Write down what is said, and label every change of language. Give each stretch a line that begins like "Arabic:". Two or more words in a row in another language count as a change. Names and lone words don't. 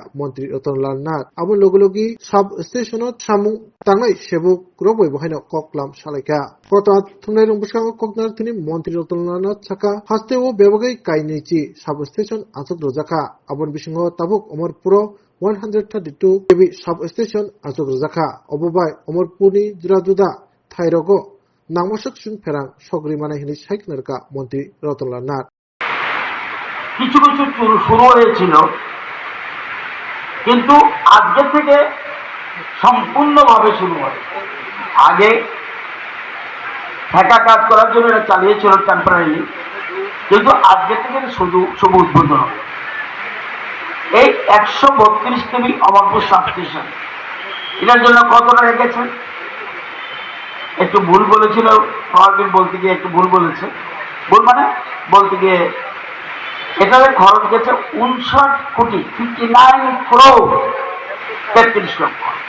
Kok Borok: Mantri Ratanlal Nath Abo Logologi sub-stationot Samung Tangai Sebuk Roboi Bahaino Koklam Salaika Kota Thumnai Rungbuskang Koknar Thini Mantri Ratanlal Nath Saka Hasteo Bebagai Kainichi sub-station Asok Rojaka Abon Bisingo Tabuk Umarpuro
English: 132 kV sub-station
Kok Borok: Asok Rojaka Obobai Umarpurni Juraduda Thairogo Nangmasak Sun Perang Sogri Manai Hini Saiknarka Mantri Ratanlal Nath
Bangla: কিছু কিছু শুরু হয়েছিল কিন্তু আজকে থেকে সম্পূর্ণভাবে শুরু হয় আগে ঠেকা কাজ করার জন্য এটা চালিয়েছিল টেম্পোরারিলি কিন্তু আজকে থেকে শুভ উদ্বোধন হবে এই 132 কেবি অমরপুর সাবস্টেশন এটার জন্য কত টাকা গেছে একটু ভুল বলেছিল পাওয়ারবিল বলতে গিয়ে একটু ভুল বলেছে ভুল মানে বলতে গিয়ে এটাতে খরচ গেছে 59 কোটি 59 crore 33 লক্ষ